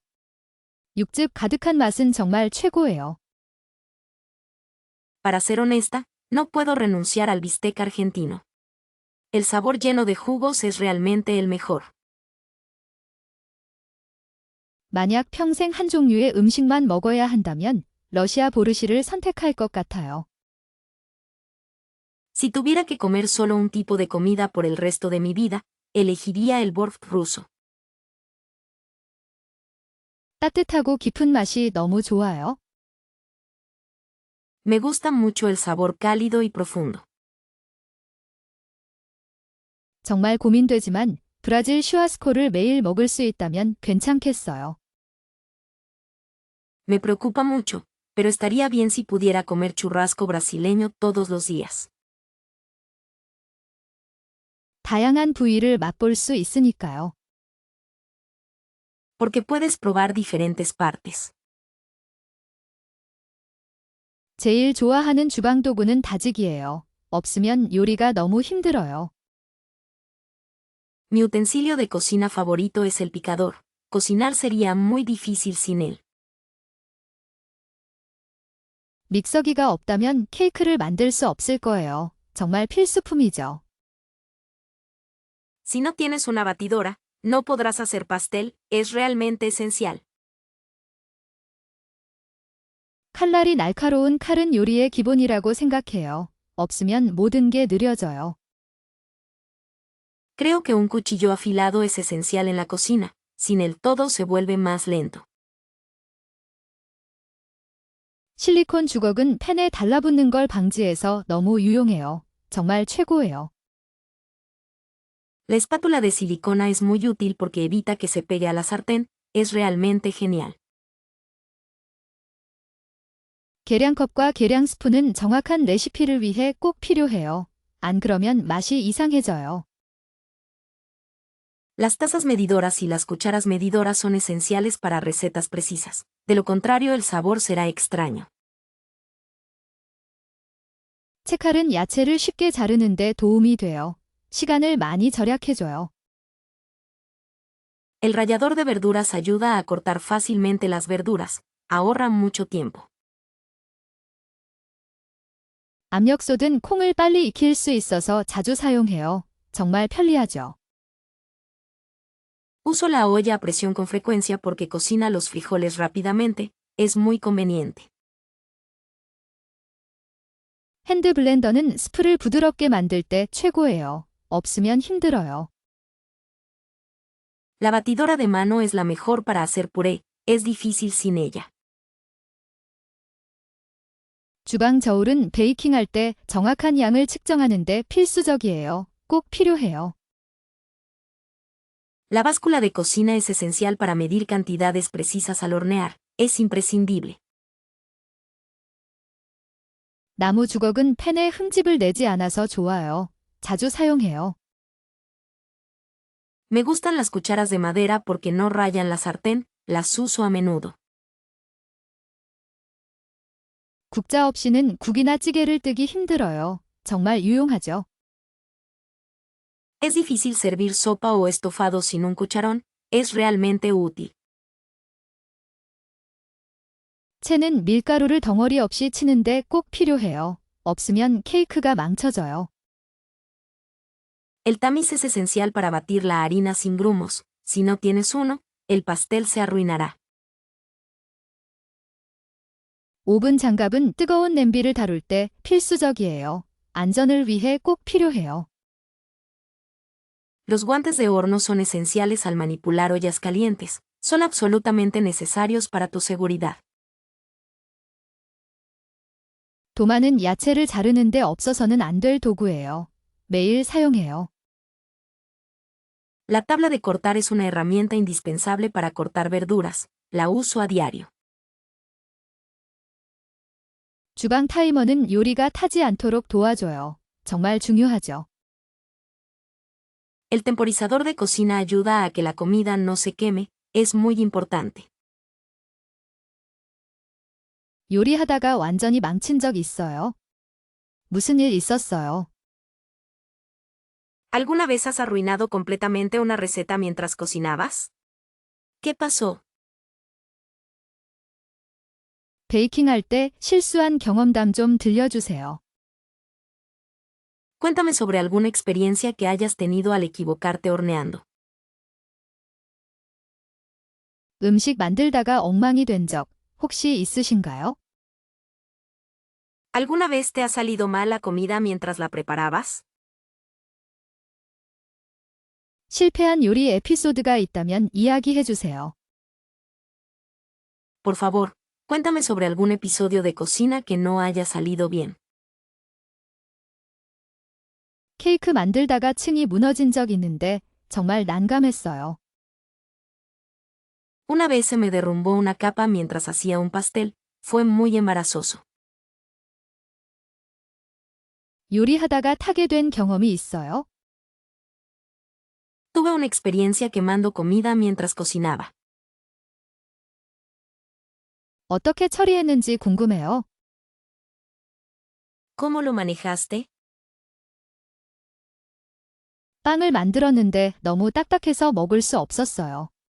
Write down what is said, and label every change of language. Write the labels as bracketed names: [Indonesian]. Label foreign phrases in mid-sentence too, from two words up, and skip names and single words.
[Korean] 육즙 가득한 맛은 정말 최고예요. [Spanish] Para ser honesta, no puedo renunciar al bistec argentino. El sabor lleno de jugos es realmente el mejor. [Korean] 만약 평생 한 종류의 음식만 먹어야 한다면 러시아 보르시를 선택할 것 같아요. [Spanish] Si tuviera que comer solo un tipo de comida por el resto de mi vida, elegiría el borf ruso. [Korean] 따뜻하고 깊은 맛이 너무 좋아요. [Spanish] Me gusta mucho el sabor cálido y profundo. [Korean] 정말 고민되지만 브라질 슈아스코를 매일 먹을 수 있다면 괜찮겠어요. [Spanish] Me preocupa mucho, pero estaría bien si pudiera comer churrasco brasileño todos los días. [Korean] 다양한 부위를 맛볼 수 있으니까요. [Spanish] Porque puedes probar diferentes partes. [Korean] 제일 좋아하는 주방 도구는 다지기예요. 없으면 요리가 너무 힘들어요. [Spanish] Mi utensilio de cocina favorito es el picador. Cocinar sería muy difícil sin él. [Korean] 믹서기가 없다면 케이크를 만들 수 없을 거예요. 정말 필수품이죠. [Spanish] Si no tienes una batidora, no podrás hacer pastel, es realmente esencial. [Korean] 칼날이 날카로운 칼은 요리의 기본이라고 생각해요. 없으면 모든 게 느려져요. [Spanish] Creo que un cuchillo afilado es esencial en la cocina, sin él todo se vuelve más lento. [Korean] 실리콘 주걱은 팬에 달라붙는 걸 방지해서 너무 유용해요. 정말 최고예요. [Spanish] La espátula de silicona es muy útil porque evita que se pegue a la sartén, es realmente genial. [Korean] 계량컵과 계량 스푼은 정확한 레시피를 위해 꼭 필요해요. 안 그러면 맛이 이상해져요. [Spanish] Las tazas medidoras y las cucharas medidoras son esenciales para recetas precisas. De lo contrario, el sabor será extraño. [Korean] 채칼은 야채를 쉽게 자르는데 도움이 돼요. 시간을 많이 절약해줘요. [Spanish] El rallador de verduras ayuda a cortar fácilmente las verduras. Ahorra mucho tiempo. [Korean] 압력솥은 콩을 빨리 익힐 수 있어서 자주 사용해요. 정말 편리하죠. [Spanish] Uso la olla a presión con frecuencia porque cocina los frijoles rápidamente, es muy conveniente. [Korean] 핸드 블렌더는 스프를 부드럽게 만들 때 최고예요. 없으면 힘들어요. [Spanish] La batidora de mano es la mejor para hacer puré, es difícil sin ella. [Korean] 주방 저울은 베이킹할 때 정확한 양을 측정하는데 필수적이에요. 꼭 필요해요. [Spanish] La báscula de cocina es esencial para medir cantidades precisas al hornear, es imprescindible. [Korean] 나무 주걱은 팬에 흠집을 내지 않아서 좋아요. 자주 사용해요. [Spanish] Me gustan las cucharas de madera porque no rayan la sartén, las uso a menudo. [Korean] 국자 없이는 국이나 찌개를 뜨기 힘들어요. 정말 유용하죠. [Spanish] Es difícil servir sopa o estofado sin un cucharón, es realmente útil. [Korean] 채는 밀가루를 덩어리 없이 치는데 꼭 필요해요. 없으면 케이크가 망쳐져요. [Spanish] El tamiz es esencial para batir la harina sin grumos, si no tienes uno, el pastel se arruinará. [Korean] 오븐 장갑은 뜨거운 냄비를 다룰 때 필수적이에요. 안전을 위해 꼭 필요해요. [Spanish] Los guantes de horno son esenciales al manipular ollas calientes, son absolutamente necesarios para tu seguridad. [Korean] 도마는 야채를 자르는데 없어서는 안 될 도구예요. 매일 사용해요. [Spanish] La tabla de cortar es una herramienta indispensable para cortar verduras, la uso a diario. [Korean] 주방 타이머는 요리가 타지 않도록 도와줘요. 정말 중요하죠. [Spanish] El temporizador de cocina ayuda a que la comida no se queme, es muy importante. [Korean] 요리하다가 완전히 망친 적 있어요? 무슨 일 있었어요? [Spanish] ¿Alguna vez has arruinado completamente una receta mientras cocinabas? ¿Qué pasó? [Korean] 베이킹할 때 실수한 경험담 좀 들려주세요. [Spanish] Cuéntame sobre alguna experiencia que hayas tenido al equivocarte horneando. [Korean] 음식 만들다가 엉망이 된 적 혹시 있으신가요? [Spanish] ¿Alguna vez te ha salido mal la comida mientras la preparabas? [Korean] 실패한 요리 에피소드가 있다면 이야기해 주세요. [Spanish] Por favor, cuéntame sobre algún episodio de cocina que no haya salido bien. [Korean] 케이크 만들다가 층이 무너진 적 있는데 정말 난감했어요. [Spanish] Una vez se me derrumbó una capa mientras hacía un pastel, fue muy embarazoso. [Korean] 요리하다가 타게 된 경험이 있어요? [Spanish] Tuve una experiencia quemando comida mientras cocinaba. [Korean] 어떻게 처리했는지 궁금해요. [Spanish] ¿Cómo lo manejaste? [Korean] 빵을 만들었는데 너무 딱딱해서 먹을 수 없었어요.